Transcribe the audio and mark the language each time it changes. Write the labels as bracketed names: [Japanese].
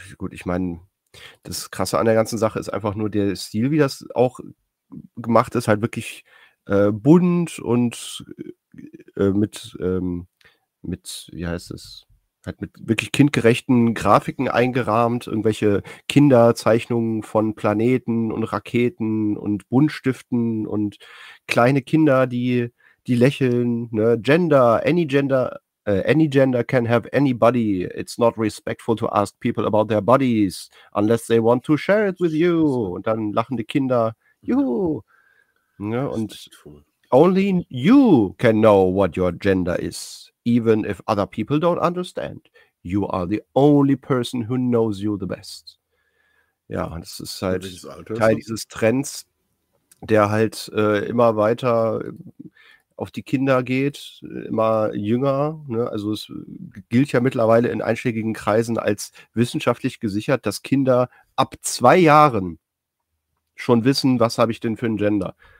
[German] Ich meine, das Krasse an der ganzen Sache ist einfach nur der Stil, wie das auch gemacht ist, halt wirklich bunt und mit wirklich kindgerechten Grafiken eingerahmt, irgendwelche Kinderzeichnungen von Planeten und Raketen und Buntstiften und kleine Kinder, die lächeln, ne? Gender, [English] any gender Any gender can have anybody. It's not respectful to ask people about their bodies, unless they want to share it with you. [German] Und dann lachen die Kinder. Juhu. Ja, und [English] only you can know what your gender is, even if other people don't understand. You are the only person who knows you the best. [German] Ja, das ist halt Teil dieses Trends, der halt immer weiter auf die Kinder geht, immer jünger. Ne? Also es gilt ja mittlerweile in einschlägigen Kreisen als wissenschaftlich gesichert, dass Kinder ab 2 Jahren schon wissen, was habe ich denn für ein Gender.